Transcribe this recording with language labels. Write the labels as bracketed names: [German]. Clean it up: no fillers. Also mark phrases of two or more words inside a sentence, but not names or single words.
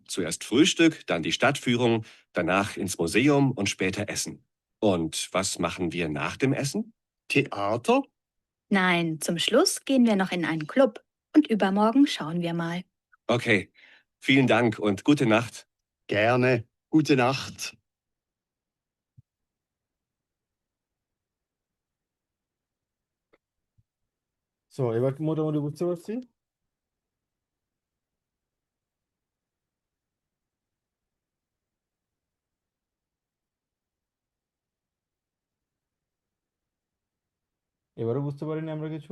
[German] Zuerst Frühstück, dann die Stadtführung, danach ins Museum und später Essen. Und was machen wir nach dem Essen? Theater? Nein, zum Schluss gehen wir noch in einen Club und übermorgen schauen wir mal. Okay, vielen Dank und gute Nacht. Gerne. Gute Nacht. [Bangla] সো এবার কি মোটামুটি বুঝতে পারছি। এবারও বুঝতে পারিনি আমরা কিছু।